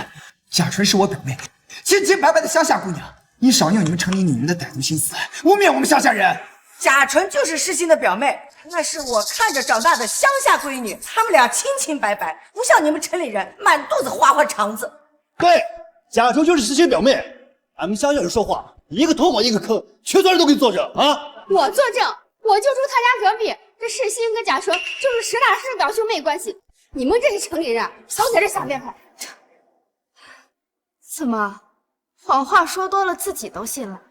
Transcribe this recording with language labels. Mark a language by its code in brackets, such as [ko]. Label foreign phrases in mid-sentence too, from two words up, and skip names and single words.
[zh] 贾纯是我表妹，清清白白的鄉下姑娘，你少用你們城裡女人的歹毒心思，污衊我們鄉下人。贾純就是世新的表妹，那是我看着長大的鄉下閨女，她們倆清清白白，不像你們城裡人滿肚子花花腸子。對，贾純就是世新表妹，俺們鄉下人說話一個頭往一個坑，全村人都給你作證啊！我作證。我就住他家隔壁，這世新跟賈純就是實打實的表兄妹關係。你們這些城裡人，少在這瞎編排。怎麼，謊話說多了自己都信了？